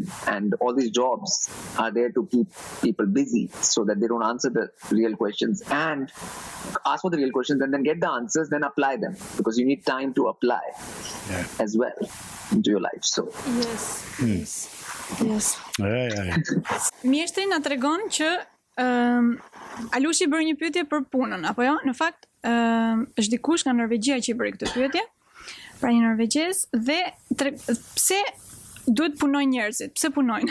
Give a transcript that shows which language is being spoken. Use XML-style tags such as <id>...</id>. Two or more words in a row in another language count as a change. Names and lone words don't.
<en>And all these jobs are there to keep people busy so that they don't answer the real questions and ask for the real questions and then get the answers, then apply them, because you need time to apply as well into your life. So yes.</en> <sq>Mjeshtri na tregon që Alushi bërë një pyetje për punën, apo jo? Në fakt, është dikush nga Norvegjia që i bëri këtë pyetje, pra një norvegjes, dhe pse duhet punojnë njerëzit? Pse punojnë?</sq>